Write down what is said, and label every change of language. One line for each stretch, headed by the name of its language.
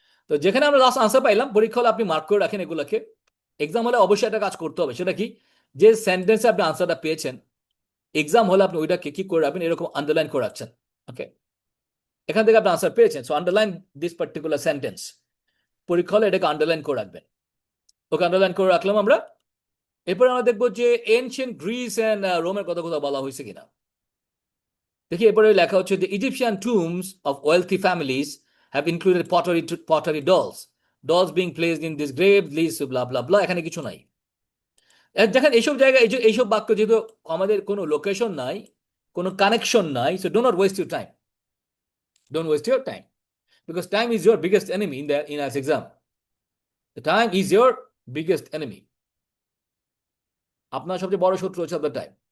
Bangla: তো যেখানে আমরা লাস্ট আনসার পাইলাম, পরীক্ষা হলে আপনি মার্ক করে রাখেন এগুলোকে। এক্সাম হলে অবশ্যই একটা কাজ করতে হবে, সেটা কি, যে সেন্টেন্সে আপনি আনসারটা পেয়েছেন, এক্সাম হলে আপনি ওইটাকে কি করে রাখবেন, এরকম আন্ডারলাইন করে রাখছেন। ওকে, এখান থেকে আপনি আনসার পেয়েছেন,
English: So underline this particular sentence.
Bangla: পরীক্ষা হলে এটাকে আন্ডারলাইন করে রাখবেন। ওকে, আন্ডারলাইন করে রাখলাম আমরা। এরপরে আমরা দেখবো যে এনশিয়েন্ট গ্রিস অ্যান্ড রোমের কথা কোথাও বলা হয়েছে কিনা। দেখি এরপরে লেখা হচ্ছে
English: the Egyptian tombs of wealthy families have included pottery dolls being placed in this grave list blah blah blah,
Bangla: এখানে কিছু নাই। দেখেন এইসব জায়গায় এইসব বাক্য যেহেতু আমাদের কোনো লোকেশন নাই, কোনো কানেকশন নাই,
English: So do not waste your time, don't waste your time, because time is your biggest enemy in us exam. The time is your biggest enemy,
Bangla: আপনার সবচেয়ে বড় শত্রু হচ্ছে আপনার টাইম।